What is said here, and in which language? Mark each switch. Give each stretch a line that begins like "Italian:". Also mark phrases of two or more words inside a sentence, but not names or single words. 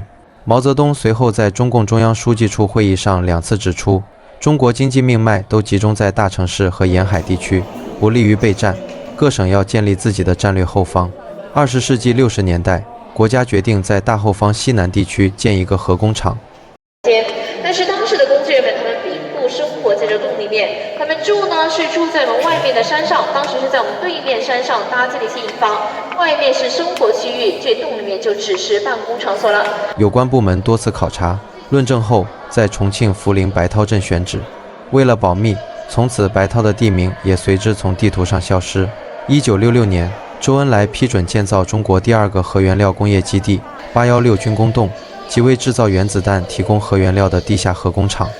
Chinese: 毛澤東隨後在中共中央書記處會議上2次指出，中國經濟命脈都集中在大城市和沿海地區，不利於備戰，各省要建立自己的戰略後方。20世紀60年代，國家決定在大後方西南地區建一個核工廠。但是當時的工作人員他们并不生活在這洞裡面，他們住呢是住在我們外面的山上，當時是在我們對面山上搭建了一些營房，外面是生活區域，這洞裡面就只是辦公場所了。有關部門多次考察論證後，在重慶涪陵白濤鎮選址。為了保密，從此白濤的地名也隨之從地圖上消失。1966年，周恩來批准建造中國第2個核原料工業基地816軍工洞，即為製造原子彈提供核原料的地下核工廠。